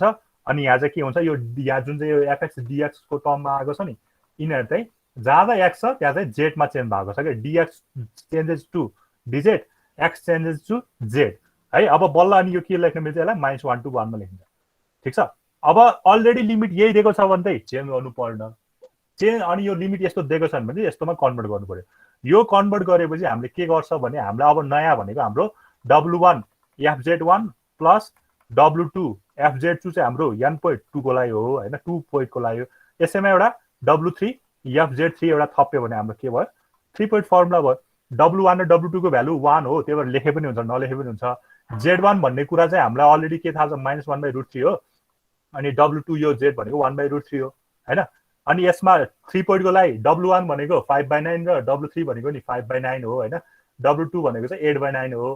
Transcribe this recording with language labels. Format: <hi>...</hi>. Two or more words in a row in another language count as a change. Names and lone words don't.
<ne>अनि यहाँ चाहिँ के हुन्छ, यो यहाँ जुन चाहिँ यो fx dx को टर्ममा आएको छ नि, यिनीहरू चाहिँ जहाँ x छ त्यहाँ चाहिँ z मा चेन्ज भएको छ क्या,</ne> <en>dx changes to dz, x changes to z</en> <ne>है। अब बल्ल अनि यो के लेख्न मिल्छ, यसलाई -1 to 1 मा लेखिन्छ। ठिक छ, अब</ne> <en>already limit</en> <ne>यही दिएको छ भने चाहिँ चेन्ज गर्नु पर्दैन, चेन्ज अनि यो लिमिट यस्तो दिएको छ भने यस्तोमा कन्भर्ट गर्नु पर्यो। यो कन्भर्ट गरेपछि हामीले के गर्छ भने हामीलाई अब नयाँ भनेको हाम्रो w1 fz1 प्लस w2 fz2 चाहिँ हाम्रो n.2 को लागि हो होइन, 2 पोइन्ट को लागि हो। यसैमा एउटा w3 fz3 एउटा थप्यो भने हाम्रो के भयो, 3</ne> <en>point formula</en> <ne>भयो। w1 र w2 को भ्यालु 1 हो, त्यही भएर लेखे पनि हुन्छ नलेखे पनि हुन्छ। z1 भन्ने कुरा चाहिँ हामीलाई अलरेडी के थाहा छ, -1/√3 हो। अनि w2 यो z भनेको 1/√3 हो होइन। अनि यसमा 3 पोइन्टको लागि w1 भनेको 5/9 र w3 भनेको नि 5/9 हो होइन, w2 भनेको चाहिँ 8/9 हो।</ne>